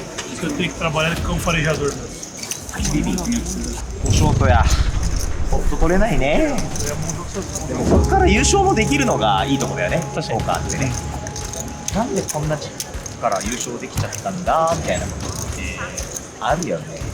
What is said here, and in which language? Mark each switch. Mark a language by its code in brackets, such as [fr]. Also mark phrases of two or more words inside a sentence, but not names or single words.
[pt] Isso que eu tenho que trabalhar com o farejador mesmo. [ja] ショートや。ポット取れないね。でもここから優勝もできるのがいいとこだよね。確かにポーカーってね。なんでこんな時から優勝できちゃったんだみたいなことってあるよね。